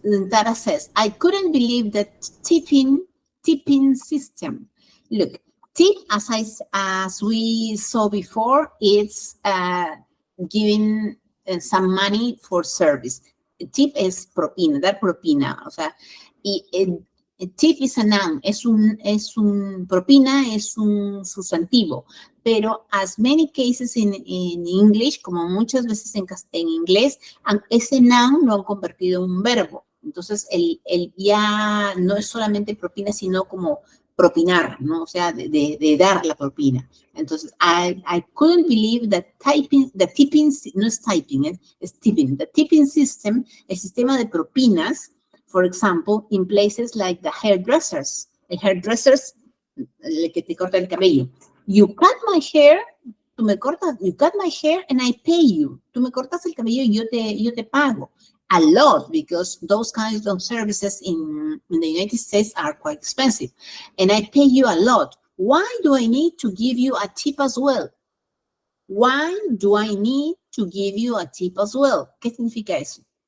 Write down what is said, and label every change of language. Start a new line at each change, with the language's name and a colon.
English: Tara says, I couldn't believe that tipping system. Look, tip, as we saw before, it's giving some money for service.
Spanish: Tip es propina, dar propina, o sea, y
English: tip is a noun,
Spanish: propina es un sustantivo, pero
English: as many cases in English,
Spanish: como muchas veces en inglés, ese noun lo han convertido en un verbo. Entonces, el ya no es solamente propina, sino como propinar, ¿no? O sea, de dar la propina. Entonces,
English: I couldn't believe that tipping,
Spanish: no es typing, es tipping.
English: The tipping system,
Spanish: el sistema de propinas,
English: for example, in places like the hairdressers.
Spanish: El hairdressers, el que te corta el cabello.
English: You cut my hair,
Spanish: tú me cortas,
English: you cut my hair and I pay you.
Spanish: Tú me cortas el cabello y yo te pago.
English: A lot, because those kinds of services in the United States are quite expensive. And I pay you a lot. Why do I need to give you a tip as well? Why do I need to give you a tip as well?
Spanish: ¿Qué significa eso?